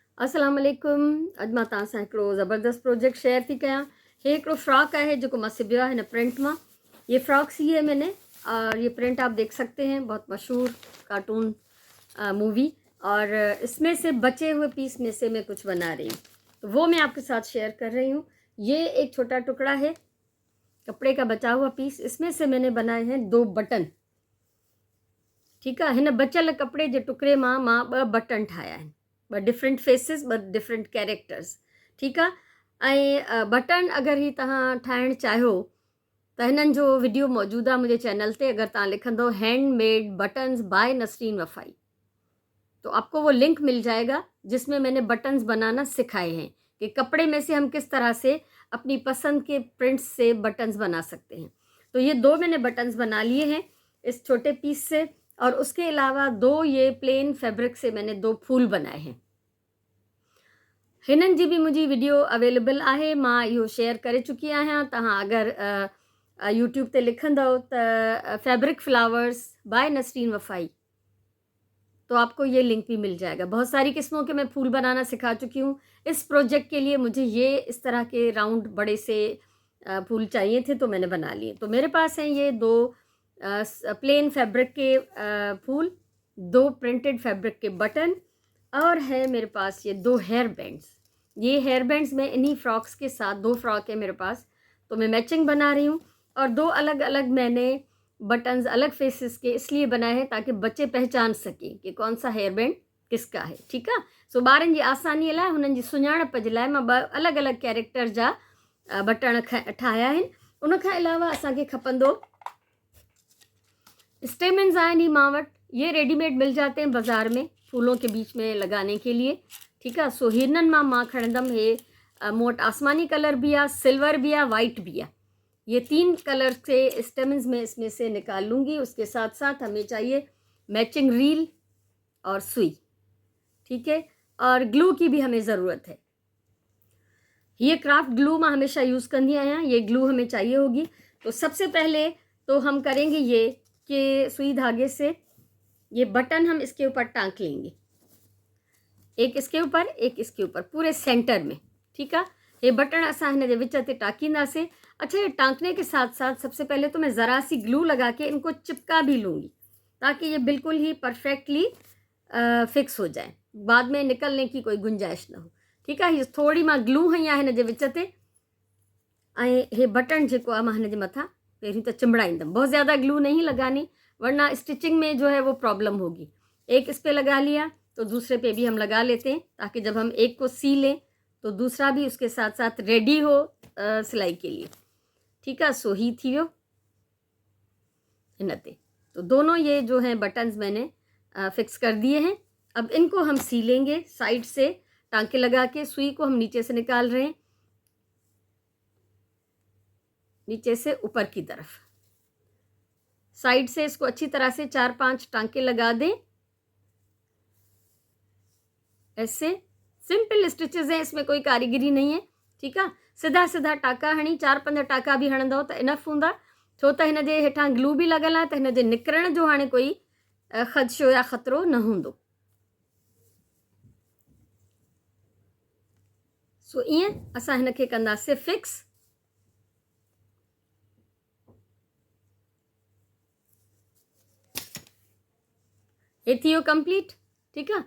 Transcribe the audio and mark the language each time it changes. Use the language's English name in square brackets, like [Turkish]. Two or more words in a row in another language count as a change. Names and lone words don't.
[Arabic] السلام عليكم. [Sindhi] अॼु मां तव्हां सां हिकिड़ो ज़बरदस्त [English] project share [Sindhi] थी कयां। हे हिकिड़ो फ्रॉक है जेको मां सिबियो आहे हिन प्रिंट मां। [Urdu] یہ فراک سی ہے میں نے اور یہ پرنٹ آپ دیکھ سکتے ہیں، بہت مشہور [English] cartoon movie. [Urdu] اور اس میں سے بچے ہوئے پیس میں سے میں کچھ بنا رہی ہوں، تو وہ میں آپ کے ساتھ شیئر کر رہی ہوں. یہ ایک چھوٹا ٹکڑا ہے کپڑے کا بچا ہوا پیس. اس میں سے میں نے بنائے ہیں 2 بٹن. ٹھیک ہے, [Sindhi] हिन बचल कपड़े जे टुकड़े मां 2 बटन ठाहिया आहिनि, 2 [English] different faces, 2 different characters. [Sindhi] ठीक आहे। ऐं बटन अगरि ही तव्हां ठाहिणु चाहियो त हिननि जो वीडियो मौजूदु आहे मुंहिंजे चैनल ते। अगरि तव्हां लिखंदो [English] handmade buttons by [Urdu] नसरीन वफ़ाई, تو آپ کو وہ لنک مل جائے گا جس میں میں نے بٹنز بنانا سکھائے ہیں کہ کپڑے میں سے ہم کس طرح سے اپنی پسند کے پرنٹس سے بٹنز بنا سکتے ہیں. تو یہ 2 میں نے بٹنز بنا لیے ہیں اس چھوٹے پیس سے، اور اس کے علاوہ 2 یہ [English] plain fabric [Urdu] سے میں نے 2 پھول بنائے ہیں. [Sindhi] हिननि जी भी मुंहिंजी [English] video available [Sindhi] आहे, मां इहो शेयर करे चुकी आहियां। तव्हां अगरि यूट्यूब ते लिखंदव त [English] fabric flowers by [Sindhi] नसरीन वफ़ाई, [Urdu] تو آپ کو یہ لنک بھی مل جائے گا. بہت ساری قسموں کے میں پھول بنانا سکھا چکی ہوں۔ اس پروجیکٹ کے لیے مجھے یہ اس طرح کے راؤنڈ بڑے سے پھول چاہیے تھے، تو میں نے بنا لیے. تو میرے پاس ہیں یہ 2 [English] plain fabric [Urdu] کے پھول، 2 [English] printed fabric [Urdu] کے بٹن، اور ہے میرے پاس یہ 2 [English] hair bands. [Urdu] ये [English] hair bands [Urdu] میں انہی فراکس کے ساتھ، 2 فراک ہے میرے پاس، تو میں میچنگ بنا رہی ہوں. اور 2 الگ الگ میں نے بٹنز الگ فیسز کے اس لیے بنائے ہیں تاکہ بچے پہچان سکیں کہ کون سا [English] hair band [Urdu] کس کا ہے. [Sindhi] ठीक आहे। सो ॿारनि जी आसानीअ लाइ, हुननि जी सुञाणप जे लाइ मां 2 अलॻि अलॻि कैरेक्टर जा बटण ठाहिया आहिनि। उन खां अलावा असांखे खपंदो स्टेमन्स आहिनि ही मां वटि। [Urdu] یہ ریڈی میڈ مل جاتے ہیں بازار میں پھولوں کے بیچ میں لگانے کے لیے. [Sindhi] ठीक आहे। सो हिननि मां खणंदमि। हे मूं वटि आसमानी कलर भी आहे, सिल्वर भी आहे, वाइट भी आहे। [Urdu] یہ 3 کلر کے سٹیمنز میں اس میں سے نکال لوں گی. اس کے ساتھ ساتھ ہمیں چاہیے [English] matching reel [Urdu] اور سوئی. ٹھیک ہے. اور گلو کی بھی ہمیں ضرورت ہے۔ یہ [English] craft glue [Urdu] میں ہمیشہ یوز کرتی آیا، یہ گلو ہمیں چاہیے ہوگی. تو سب سے پہلے تو ہم کریں گے یہ کہ سوئی دھاگے سے یہ بٹن ہم اس کے اوپر ٹانک لیں گے، ایک اس کے اوپر ایک اس کے اوپر، پورے سینٹر میں. ٹھیک ہے۔ یہ [Sindhi] बटन असां हिन जे विच ते टाँकींदासीं। [Urdu] اچھا، یہ ٹانکنے کے ساتھ ساتھ سب سے پہلے تو میں ذرا سی گلو لگا کے ان کو چپکا بھی لوں گی تاکہ یہ بالکل ہی [English] perfectly fix [Urdu] ہو جائے، بعد میں نکلنے کی کوئی گنجائش نہ ہو. ٹھیک ہے. [Sindhi] ये थोड़ी मां ग्लू हई आहे हिन जे विच ते, ऐं हे बटन जेको आहे मां हिन जे मथां पहिरीं त चिंबड़ाईंदमि। [Urdu] بہت زیادہ گلو نہیں لگانی، ورنہ سٹچنگ میں جو ہے وہ پرابلم ہوگی. ایک اس پہ لگا لیا تو دوسرے پہ بھی ہم لگا لیتے ہیں تاکہ جب ہم ایک کو سی لیں تو دوسرا بھی اس کے ساتھ ساتھ ریڈی ہو سلائی کے لیے. ٹھیک ہے. [Sindhi] सो ही थी वियो हिन ते। [Urdu] تو دونوں یہ جو ہیں بٹنز میں نے فکس کر دیے ہیں. اب ان کو ہم سی لیں گے سائیڈ سے ٹانکے لگا کے. سوئی کو ہم نیچے سے نکال رہے ہیں، نیچے سے اوپر کی طرف. سائیڈ سے اس کو اچھی طرح سے 4-5 ٹانکے لگا دیں. ऐसे [English] simple stitches [Urdu] ہیں، اس میں کوئی کاریگری نہیں ہے. ٹھیک ہے. [Sindhi] सीधा सीधा टाँका हणी, 4-5 टाँका भी हणंदव त इनफ हूंदा, छो त हिन जे हेठां ग्लू भी लॻल आहे, त हिन जे निकिरण जो हाणे कोई ख़दशो या ख़तरो न हूंदो। सो ईअं असां हिन खे कंदासीं फिक्स। हे थी वियो कंप्लीट। ठीक आहे।